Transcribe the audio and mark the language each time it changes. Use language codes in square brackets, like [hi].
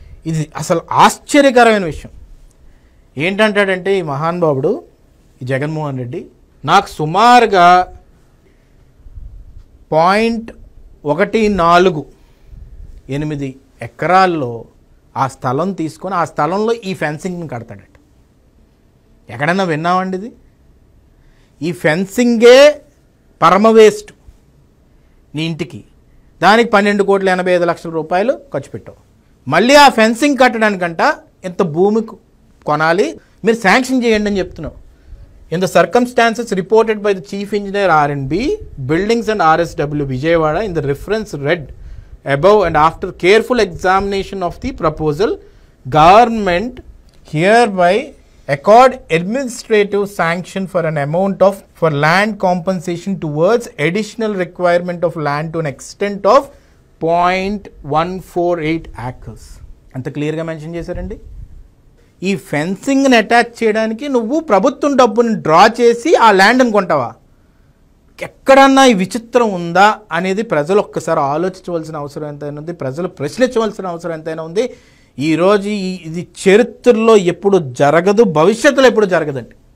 [te] ఇది అసలు ఆశ్చర్యకరమైన విషయం. ఏంటంటాడంటే ఈ మహానుభావుడు ఈ జగన్మోహన్ రెడ్డి, నాకు సుమారుగా 0.14 ఎకరాల్లో ఆ స్థలం తీసుకొని ఆ స్థలంలో ఈ ఫెన్సింగ్ని కడతాడట. ఎక్కడైనా విన్నామండి ఇది? ఈ ఫెన్సింగే పరమ వేస్ట్. నీ ఇంటికి దానికి 12,85,00,000 రూపాయలు ఖర్చు పెట్టావు. మళ్ళీ ఆ ఫెన్సింగ్ కట్టడానికంట ఎంత భూమి కొనాలి, మీరు శాంక్షన్ చేయండి అని చెప్తున్నావు. [en] In the circumstances reported by the Chief Engineer R&B, Buildings and RSW Vijayawada in the reference read above and after careful examination of the proposal, government hereby accord administrative sanction for an amount of for land compensation towards additional requirement of land to an extent of 0.148 acres. [te] అంత క్లియర్గా mention చేశారండి. ఈ ఫెన్సింగ్ని attach చేయడానికి నువ్వు ప్రభుత్వం డబ్బుని draw చేసి ఆ ల్యాండ్ని కొంటావా? ఎక్కడన్నా ఈ విచిత్రం ఉందా అనేది ప్రజలు ఒక్కసారి ఆలోచించవలసిన అవసరం ఎంతైనా ఉంది, ప్రజలు ప్రశ్నించవలసిన అవసరం ఎంతైనా ఉంది. ఈరోజు ఇది చరిత్రలో ఎప్పుడు జరగదు, భవిష్యత్తులో ఎప్పుడు జరగదండి.